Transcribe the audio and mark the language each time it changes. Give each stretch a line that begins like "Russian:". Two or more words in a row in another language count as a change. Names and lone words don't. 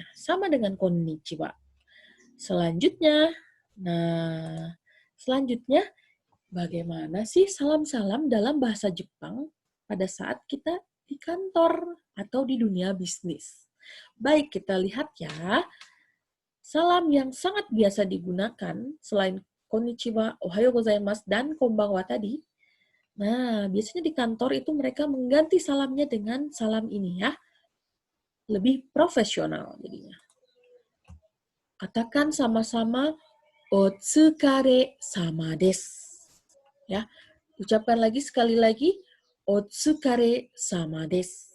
Indonesian: Sama dengan konnichiwa. Selanjutnya, bagaimana sih salam-salam dalam bahasa Jepang pada saat kita di kantor atau di dunia bisnis? Baik, kita lihat ya. Salam yang sangat biasa digunakan selain konnichiwa,
Japanese: おはようございます,
Indonesian: dan konbanwa tadi. Nah, biasanya di kantor itu mereka mengganti salamnya dengan salam ini ya. Lebih profesional jadinya. Katakan sama-sama
Japanese: お疲れ様です.
Indonesian: Ya, ucapkan lagi sekali lagi
Japanese: お疲れ様です.